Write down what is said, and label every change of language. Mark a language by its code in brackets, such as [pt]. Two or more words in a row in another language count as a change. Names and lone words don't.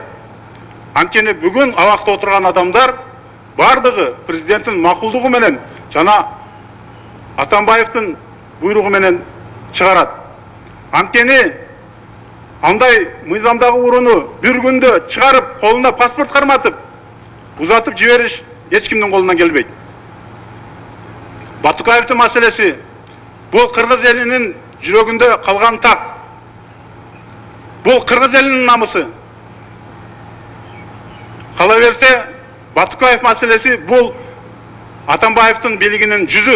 [ky] Анткени бүгүн абакта отурган адамдар бардыгы президенттин макулдугу менен жана Атамбаевдин буйругу менен чыгарат. Анткени андай мыйзамдагы урууну бир күндө чыгарып, колуна паспорт карматып, узатып жибериш [kk] ешкімнің қолынан келбейді. Батукаевтың мәселесі бұл қырғыз елінің жүрегінде қалған тақ. Бұл қырғыз елінің намысы. Қала берсе, Батукаев мәселесі бұл Атамбаевтың билігінің жүзі.